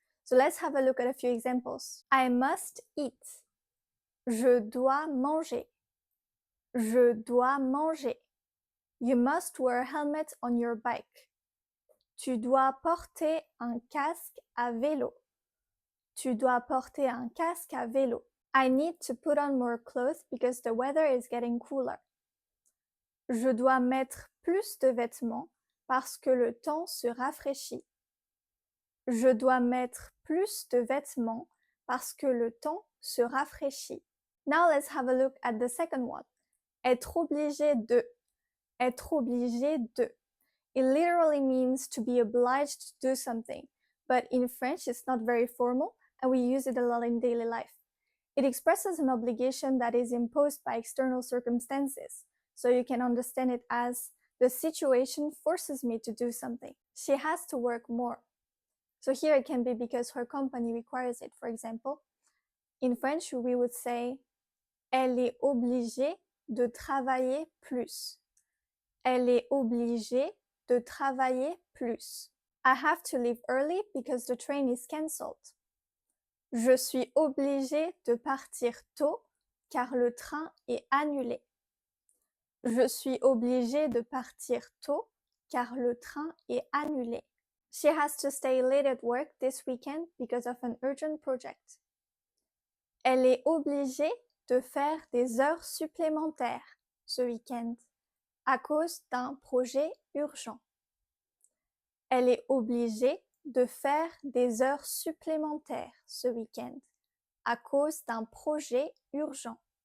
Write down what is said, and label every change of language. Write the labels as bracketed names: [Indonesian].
[English] So let's have a look at a few examples. I must eat. [French] Je dois manger. Je dois manger. [English] You must wear a helmet on your bike. [French] Tu dois porter un casque à vélo. Tu dois porter un casque à vélo. [English] I need to put on more clothes because the weather is getting cooler. [French] Je dois mettre plus de vêtements parce que le temps se rafraîchit. Je dois mettre plus de vêtements parce que le temps se rafraîchit. [English] Now let's have a look at the second one. Être obligé de. Être obligé de. It literally means to be obliged to do something, but in French it's not very formal and we use it a lot in daily life. It expresses an obligation that is imposed by external circumstances, so you can understand it as the situation forces me to do something. She has to work more. So here it can be because her company requires it, for example. In French we would say [French] elle est obligée de travailler plus. Elle est obligée de travailler plus. [English] I have to leave early because the train is cancelled. [French] Je suis obligée de partir tôt car le train est annulé. Je suis obligée de partir tôt car le train est annulé. [English] She has to stay late at work this weekend because of an urgent project. [French] Elle est obligée de faire des heures supplémentaires ce week-end à cause d'un projet urgent. Elle est obligée de faire des heures supplémentaires ce week-end à cause d'un projet urgent.